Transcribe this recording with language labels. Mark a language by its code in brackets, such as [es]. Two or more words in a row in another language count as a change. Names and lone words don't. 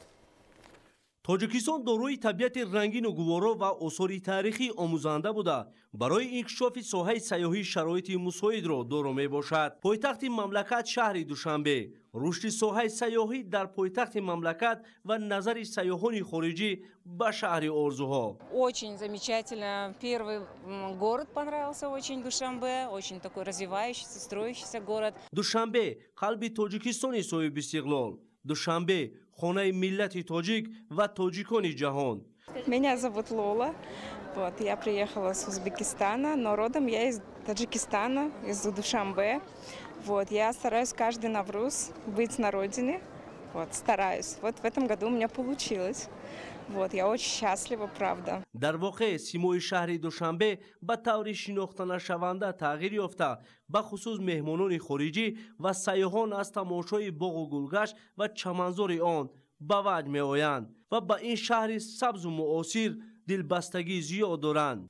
[tg] Тоҷикистон дорои табиати рангину гуворо ва осори таърихӣ омӯзанда буда, барои инкишофи соҳаи сайёҳӣ шароити мусоидро доро мебошад. Пойтахти мамлакат шаҳри Душанбе, рушди соҳаи сайёҳӣ дар пойтахти мамлакат ва назари сайёҳони хориҷӣ ба шаҳри орзуҳо. [ru] Очень замечательно. Первый город понравился очень, Душанбе, очень такой развивающийся, строящийся город. [tg] Душанбе қалби Тоҷикистони соҳиби истиқлол. Душанбе хонаи миллати тоҷик ва тоҷикони ҷаҳон. [ru] Меня зовут Лола. Я приехала с Узбекистана, но родом я из Таджикистана, из Душанбе. Я стараюсь каждый Навруз быть на родине. Стараюсь. В этом году у меня получилось. Вот, я очень счастлива, правда. [tg] дар воқеъ симои шаҳри душанбе ба таври шинохтанашаванда тағйир ёфта, ба хусус меҳмонони хориҷӣ ва сайёҳон аз тамошои боғу гулгашт ва чаманзори он ба ваҷ меоянд ва ба ин шаҳри сабзу муосир дилбастагӣ зиёд доранд.